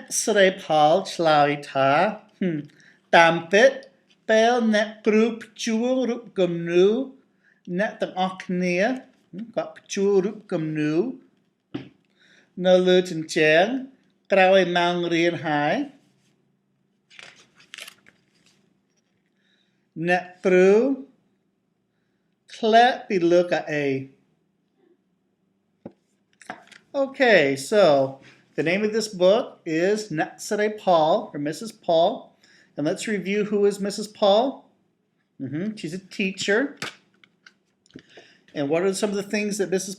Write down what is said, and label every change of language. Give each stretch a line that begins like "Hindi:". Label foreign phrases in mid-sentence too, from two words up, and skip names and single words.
Khmer: ស្រីផលឆ្លើយថាតាមពិតពេលអ្នកគ្រូព្យួររូបគំនូរអ្នកទាំងអស់គ្នាក៏ព្យួររូបគំនូរនៅលើជញ្ជាំងក្រោយម៉ោងរៀនហើយ អ្នកគ្រូធ្លាក់ពីលើកៅអី
English: Okay, so the name of this book is Natsare Paul, or Mrs. Paul. And let's review who is Mrs. Paul. She's a teacher. And what are some of the things that Mrs.